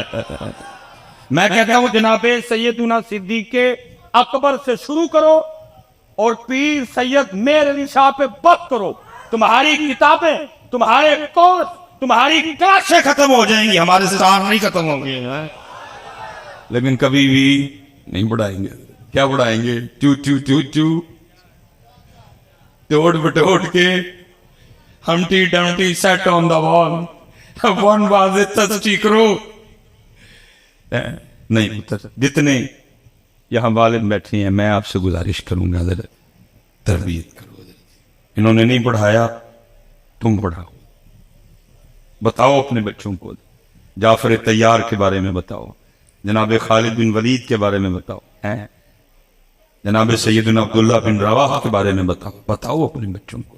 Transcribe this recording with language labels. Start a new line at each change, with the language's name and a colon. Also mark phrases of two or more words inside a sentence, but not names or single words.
Urdu: میں کہتا ہوں جناب سیدنا صدیق اکبر سے شروع کرو اور پیر سید میر علی شاہ پہ بات کرو. تمہاری کتابیں، تمہارے کورس، تمہاری کلاسیں ختم ہو جائیں گی، ہمارے سٹار نہیں ختم ہوں گے. لیکن کبھی بھی نہیں پڑھائیں گے. کیا پڑھائیں گے؟ چو چو چو چو، توڑ بٹوڑ کے،
English: Humpty Dumpty sat on the wall, one was a thirsty crow.
Urdu: نہیں پتر، جتنے یہاں والد بیٹھے ہیں میں آپ سے گزارش کروں گا ذرا تربیت کرو. انہوں نے نہیں پڑھایا، تم پڑھاؤ. بتاؤ اپنے بچوں کو. جعفر طیار کے بارے میں بتاؤ، جناب خالد بن ولید کے بارے میں بتاؤ، جناب سیدنا عبداللہ بن رواحہ کے بارے میں بتاؤ اپنے بچوں کو.